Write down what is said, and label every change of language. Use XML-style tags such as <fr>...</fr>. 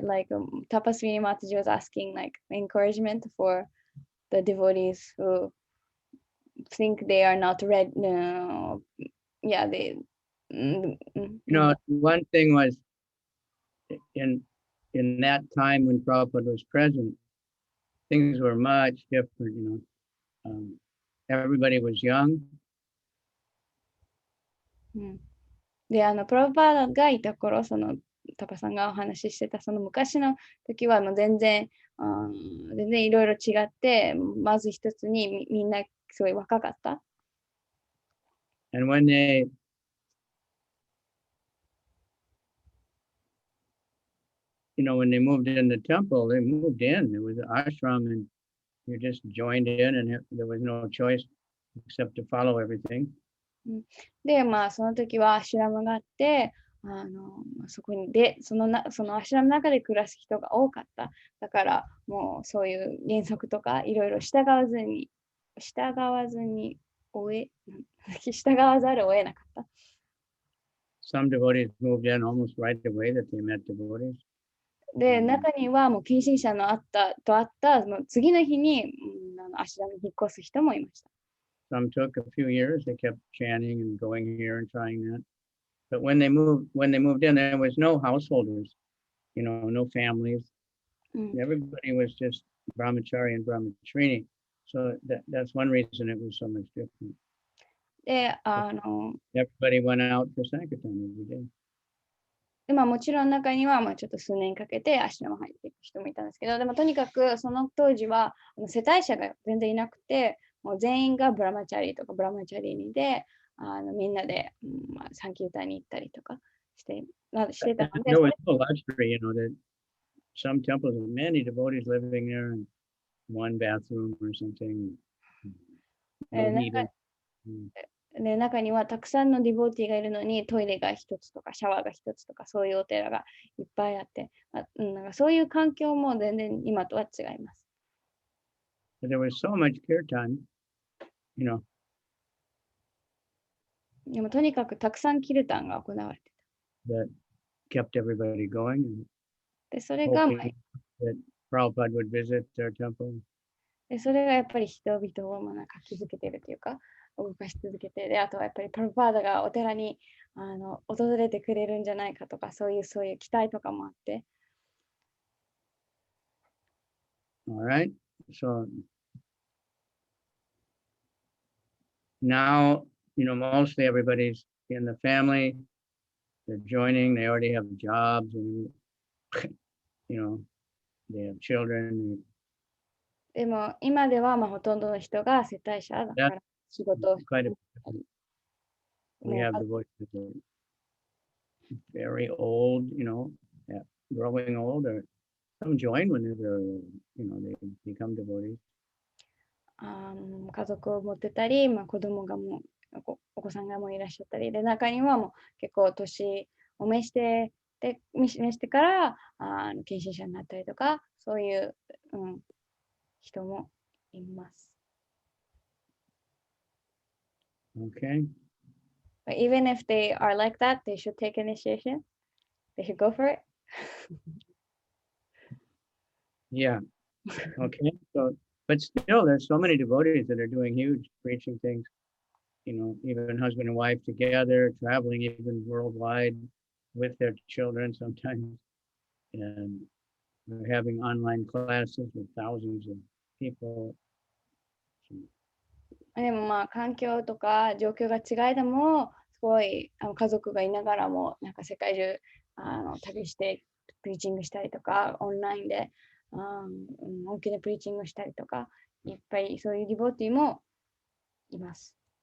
<en>Like Tapaswini Mataji was asking like encouragement for the devotees who think they are not ready. No, yeah, they. One thing was in in that time when Prabhupada was present, things were much different, you know. Everybody was young.</en> <ja>うん、で、プラブパーダがいた頃、そのタパさんがお話ししてたその昔の時は全然いろいろ違って、まず一つにみんなすごい若かった。</ja> <en>And when they when they moved in the temple, they moved in. There was an ashram and you just joined in and there was no choice except to follow everything.</en> <ja>で、その時はアシュラムがあって、そこにでそのアシュラムの中で暮らす人が多かった。だからもうそういう原則とかいろいろ従わざるを得なかった。</ja> <en>Some devotees moved in almost right away that they met devotees.</en> <ja>で、中にはもう近親者のあった次の日に、アシュラムに引っ越す人もいました。</ja> <en>Some took a few years. They kept chanting and going here and trying that. But when they moved in, there was no householders, no families. Everybody was just brahmachari and brahmacharini. So that's one reason it was so much different.</en> <ja>で、</ja> <en>Everybody went out for Sankirtan every day.</en> <ja>でもちろん中にはちょっと数年かけてアシュラム入っていく人もいたんですけど、でもとにかくその当時は世帯者が全然いなくて、もう全員がブラマチャリとかブラマチャリニで、みんなで、サンキュータに行ったりとかしてたので。</ja> <en>There was no luxury, that some temples with many devotees living there in one bathroom or something. No heater.</en> <ja>で、中にはたくさんのディボーティーがいるのにトイレが一つとかシャワーが一つとかそういうお寺がいっぱいあって、なんかそういう環境も全然今とは違います。</ja> <en>But there was so much kirtan,</en> <ja>でもとにかくたくさんキルタンが行われてた。</ja> <en>That kept everybody going.</en> <ja>で、それが</ja> <en>that Prabhupada would visit their temple.</en> <ja>で、それがやっぱり人々をなんか気づけているというか、動かし続けて、で、あとはやっぱりプラブパーダがお寺に訪れてくれるんじゃないかとか、そういう期待とかもあって。</ja> <en>Alright, so now, mostly everybody's in the family, they're joining, they already have jobs and, they have children.</en> <ja>でも今ではほとんどの人が世帯者だから仕事をしている。</ja> <en>We have the voices that are very old, growing old, or some join when they're, they become devotees.</en> <ja>家族を持ってたり、子供がお子さんがもういらっしゃったり、で、中にはもう結構年を召してから近親者になったりとか、そういう、人もいます。</ja> <en>Okay. But even if they are like that, they should take initiation. They should go for it. Yeah. Okay. But still, there's so many devotees that are doing huge preaching things. Even husband and wife together, traveling even worldwide with their children sometimes, and we're having online classes with thousands of people.</en> <ja>でも環境とか状況が違いでもすごい家族がいながらもなんか世界中旅してプリーチングしたりとかオンラインで大きなプリーチングしたりとかいっぱいそういうディボーティーもいます。</ja>